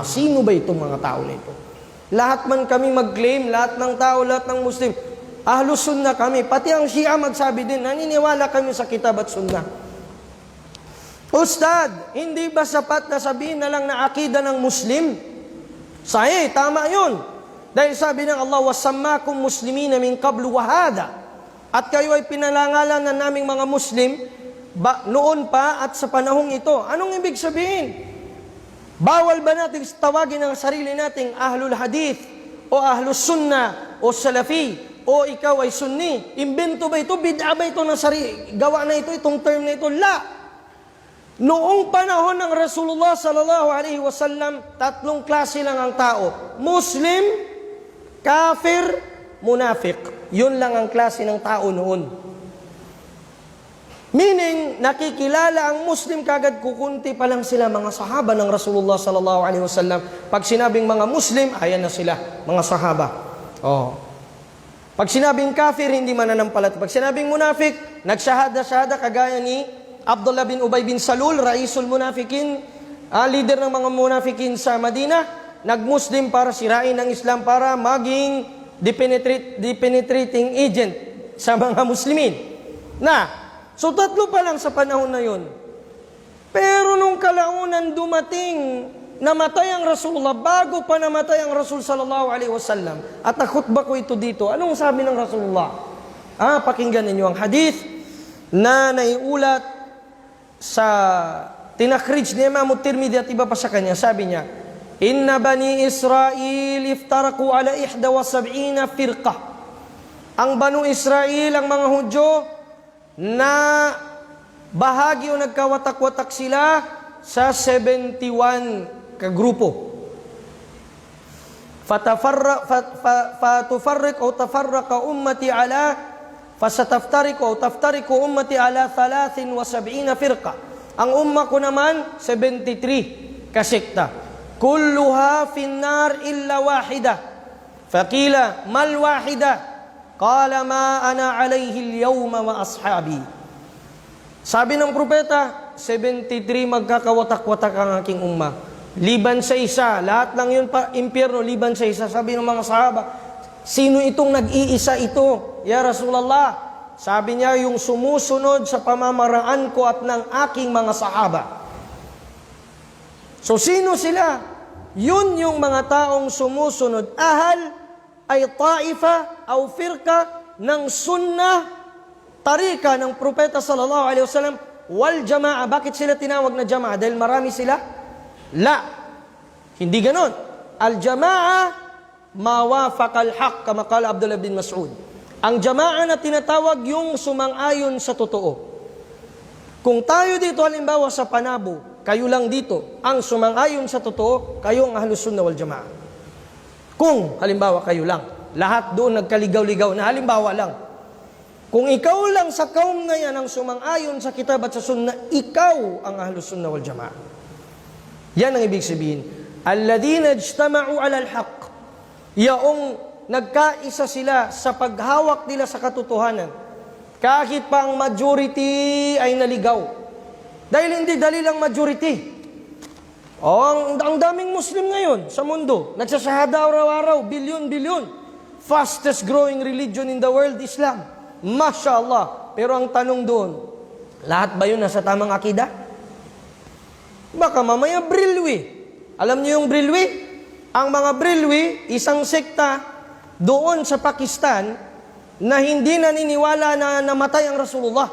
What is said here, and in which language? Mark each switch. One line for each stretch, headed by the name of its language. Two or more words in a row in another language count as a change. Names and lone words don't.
Filipino: Sino ba itong mga tao na ito? Lahat man kami mag-claim, lahat ng tao, lahat ng Muslim, Ahlus Sunnah kami. Pati ang Shia magsabi din, naniniwala kami sa kitab at sunnah. Ustad, hindi ba sapat na sabihin na lang na akida ng Muslim? Sahih, tama yun. Dahil sabi ng Allah,
Arabic: وسماكم مسلمين من قبل وهذا.
Filipino: At kayo ay pinalangalan na naming mga Muslim noon pa at sa panahong ito. Anong ibig sabihin? Bawal ba natin tawagin ang sarili nating Ahlul Hadith o Ahlus Sunnah o Salafi o ikaw ay Sunni? Imbento ba ito? Bid'a ba ito ng gawa na ito, itong term na ito? La! Noong panahon ng Rasulullah
Arabic: صلى الله عليه وسلم,
Filipino: tatlong klase lang ang tao. Muslim, kafir, munafik. Yun lang ang klase ng tao noon. Meaning, nakikilala ang Muslim kagad kukunti pa lang sila mga sahaba ng Rasulullah
Arabic: صلى الله عليه وسلم.
Filipino: Pag sinabing mga Muslim, ayan na sila, mga sahaba. Pag sinabing kafir, hindi mananampalat. Pag sinabing munafik, nagsyahada-syahada kagaya ni Abdullah bin Ubay bin Salul,
Arabic: رئيس المنافقين,
Filipino: leader ng mga munafikin sa Madina, nag-Muslim para sirain ang Islam, para maging
English: depenetrating agent
Filipino: sa mga Muslimin. So tatlo pa lang sa panahon na yun. Pero nung kalaunan dumating, namatay ang Rasulullah, bago pa namatay ang Rasul
Arabic: صلى الله عليه وسلم,
Filipino: at nakhutba ko ito dito, anong sabi ng Rasulullah? Pakinggan ninyo ang hadith na naiulat sa tinakhrij ni Imam Tirmidhi at iba pa sa kanya. Sabi niya,
Arabic: إن بني إسرائيل افترقوا على 71 فرقة.
Filipino: Ang Banu Israel, ang mga Hudyo, na bahagi o nagkawatak-watak sila sa 71 kagrupo.
Arabic: فتفرق أو تفرقت أمتي على فستفترق أو تفترق أمتي على 73 فرقة.
Filipino: Ang umma ko naman 73 kasekta.
Arabic: كلها في النار إلا واحدة. فقيل ما الواحدة? قال ما أنا عليه اليوم وأصحابي.
Filipino: Sabi ng propeta, 73 magkakawatak-watak ang aking umma. Liban sa isa, lahat lang yun pa impyerno, liban sa isa. Sabi ng mga sahaba, sino itong nag-iisa ito?
Arabic: يا رسول الله,
Filipino: sabi niya, yung sumusunod sa pamamaraan ko at ng aking mga sahaba. So sino sila? Yun yung mga taong sumusunod. Ahal ay taifa o firka ng sunnah, tarika ng propeta
Arabic: صلى الله عليه وسلم والجماعة.
Filipino: Bakit sila tinawag na jamaa? Dahil marami sila? La. Hindi ganon.
Arabic: الجماعة موافقة الحق كما قال عبد الله بن مسعود.
Filipino: Ang jamaa na tinatawag yung sumang-ayon sa totoo. Kung tayo dito halimbawa sa Panabo, kayo lang dito, ang sumang-ayon sa totoo, kayo ang Ahlus Sunnah wal Jamaa. Kung halimbawa kayo lang, lahat doon nagkaligaw-ligaw na halimbawa lang. Kung ikaw lang sa kaum na yan ang sumang-ayon sa kitab at sa sunna, ikaw ang ahlus sunnah wal jamaah. Yan ang ibig sabihin.
Arabic: الذين اجتمعوا على الحق.
Filipino: Yaong nagkaisa sila sa paghawak nila sa katotohanan. Kahit pa ang majority ay naligaw. Dahil hindi dalil ang majority. Ang daming Muslim ngayon sa mundo. Nagsasahada araw-araw, bilyon-bilyon.
English: Fastest growing religion in the world, Islam.
Arabic: ما شاء الله.
Filipino: Pero ang tanong doon, lahat ba yun nasa tamang akida? Baka mamaya Brilwi. Alam niyo yung Brilwi? Ang mga Brilwi, isang sekta doon sa Pakistan na hindi naniniwala na namatay ang Rasulullah.